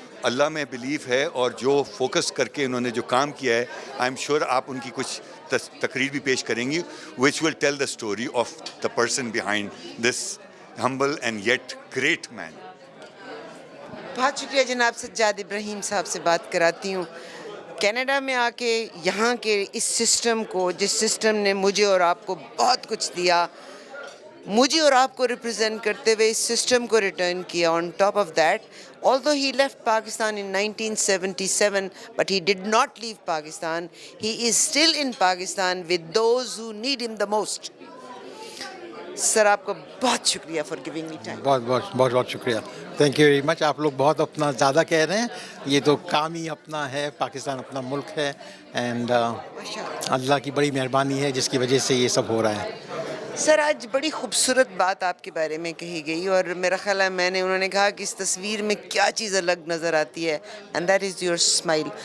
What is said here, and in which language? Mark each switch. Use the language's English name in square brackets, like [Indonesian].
[Urdu] اللہ میں بلیف ہے اور جو فوکس کر کے انہوں نے جو کام کیا ہے [English] I am sure [Urdu] آپ ان کی کچھ تقریر بھی پیش کریں گی [English] Which will tell the story of the person behind this humble and yet great man. [Urdu] بہت شکریہ جناب سجاد ابراہیم صاحب سے بات کراتی ہوں. کینیڈا میں آ کے یہاں کے اس سسٹم کو، جس سسٹم نے مجھے اور آپ کو بہت کچھ دیا، مجھے اور آپ کو ریپرزینٹ کرتے ہوئے اس سسٹم کو ریٹرن کیا. [English] On top of that although he left Pakistan in 1977 but he did not leave Pakistan. He is still in Pakistan with those who need him the most. [Urdu] سر آپ کو بہت شکریہ [English] For giving me time. [Urdu] بہت شکریہ. [English] Thank you very much. [Urdu] آپ لوگ بہت اپنا زیادہ کہہ رہے ہیں. یہ تو کام ہی اپنا ہے. پاکستان اپنا ملک ہے اینڈ اللہ کی بڑی مہربانی ہے جس کی وجہ سے یہ سب ہو رہا ہے. سر آج بڑی خوبصورت بات آپ کے بارے میں کہی گئی اور میرا خیال ہے انہوں نے کہا کہ اس تصویر میں کیا چیز الگ نظر آتی ہے [English] And that is your smile.